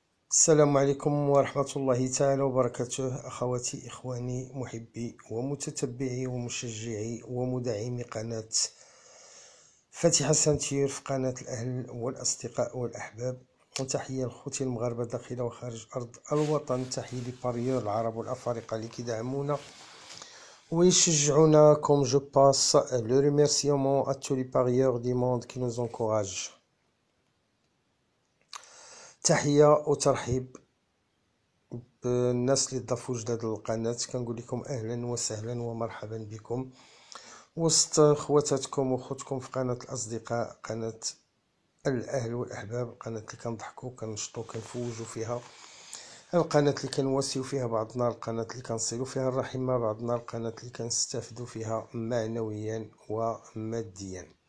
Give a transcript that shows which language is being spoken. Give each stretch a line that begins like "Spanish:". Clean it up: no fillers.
Arabic: السلام عليكم ورحمة الله تعالى وبركاته. أخواتي إخواني محبي ومتتبعي ومشجعي ومدعمي قناة فتح حسن تير في قناة الأهل والأصدقاء والأحباب، وتحية لخوتي المغاربة داخل وخارج أرض الوطن. تحية لباريور العرب والأفارقة اللي كيدعمونا ويشجعونا.
French: كوم جو باس لو ريميرسيومون à tous les parieurs du monde qui nous encouragent.
Arabic: تحية وترحيب بالناس اللي ضافوا جداد للقناة. كنقول لكم اهلا وسهلا ومرحبا بكم وسط خواتاتكم وخوتكم في قناة الاصدقاء، قناة الاهل والاحباب، القناة اللي كنضحكوا كنشطوا كنفوجوا فيها، القناة اللي كنواسيو فيها بعضنا، القناة اللي كنصلوا فيها الرحم مع بعضنا، القناة اللي كنستافدوا فيها معنويا وماديا.